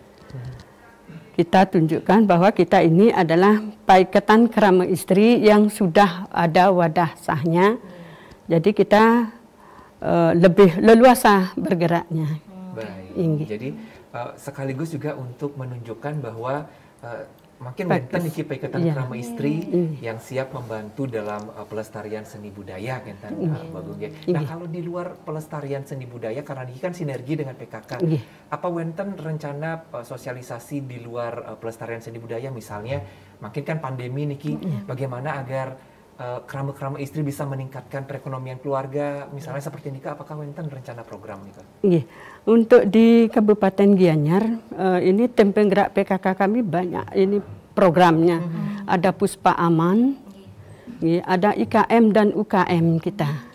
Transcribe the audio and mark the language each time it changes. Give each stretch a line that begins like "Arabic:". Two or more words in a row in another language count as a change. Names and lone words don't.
Indonesian: Kita tunjukkan bahwa kita ini adalah Paikatan Krama Istri yang sudah ada wadah sahnya. Jadi kita lebih leluasa bergeraknya. Baik. Jadi sekaligus juga untuk menunjukkan bahwa makin
Balinese: wenten niki
Indonesian: Paikatan Krama Istri yang siap membantu dalam pelestarian seni budaya kentan Bagung. Nah, kalau di luar pelestarian seni budaya karena ini kan sinergi dengan PKK. Apa wenten rencana sosialisasi di luar pelestarian seni budaya misalnya makin kan pandemi niki bagaimana agar krama-krama istri bisa meningkatkan perekonomian keluarga misalnya seperti ini, apakah wenten rencana program nih? Untuk di Kabupaten Gianyar ini tim penggerak PKK kami banyak ini programnya. Ada Puspa Aman, ada IKM dan UKM kita.